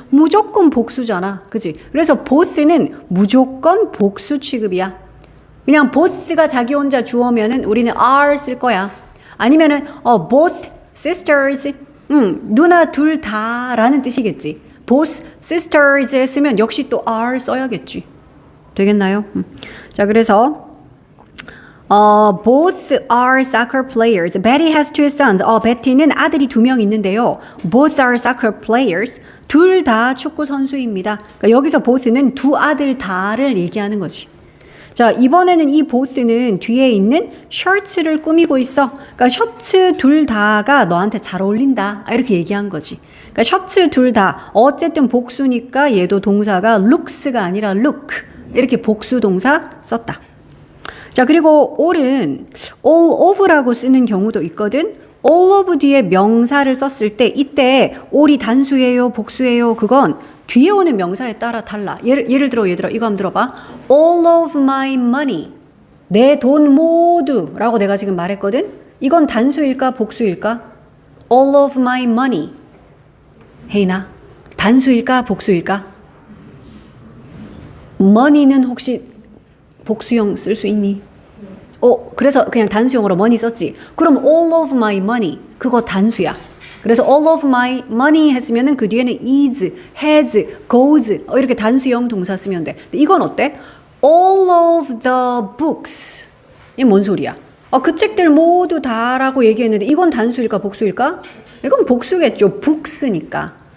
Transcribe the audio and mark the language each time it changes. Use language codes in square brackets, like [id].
[ko] 무조건 복수잖아. 그치? 그래서 both는 무조건 복수 취급이야. 그냥 both가 자기 혼자 주어면은 우리는 are 쓸 거야. 아니면은 both sisters, 누나 둘 다라는 뜻이겠지. both sisters 했으면 역시 또 are 써야겠지. 되겠나요? 자, 그래서 [en] both are soccer players. Betty has two sons. [ko] 베티는 아들이 2명 있는데요. [en] Both are soccer players. [ko] 둘 다 축구 선수입니다. 그러니까 여기서 both는 두 아들 다를 얘기하는 거지. 자, 이번에는 이 both는 뒤에 있는 셔츠를 꾸미고 있어. 그러니까 셔츠 둘 다가 너한테 잘 어울린다. 이렇게 얘기한 거지. 그러니까 셔츠 둘 다 어쨌든 복수니까 얘도 동사가 looks가 아니라 look 이렇게 복수 동사 썼다. 자, 그리고 all은 all of라고 쓰는 경우도 있거든. all of 뒤에 명사를 썼을 때 이때 all이 단수예요, 복수예요? 그건 뒤에 오는 명사에 따라 달라. 예를 들어 얘들아 이거 한번 들어봐. [en] all of my money. [ko] 내 돈 모두라고 내가 지금 말했거든. 이건 단수일까 복수일까? [en] all of my money. [ko] 혜인아, 단수일까 복수일까? money는 혹시 복수형 쓸 수 있니? 그래서 그냥 단수형으로 money 썼지. 그럼 [en] all of my money [ko] 그거 단수야. 그래서 [en] all of my money [ko] 했으면은 그 뒤에는 is, has, goes 이렇게 단수형 동사 쓰면 돼. 근데 이건 어때? [en] all of the books. [ko] 이게 뭔 소리야? 그 책들 모두 다라고 얘기했는데 이건 단수일까 복수일까? 이건 복수겠죠. books니까.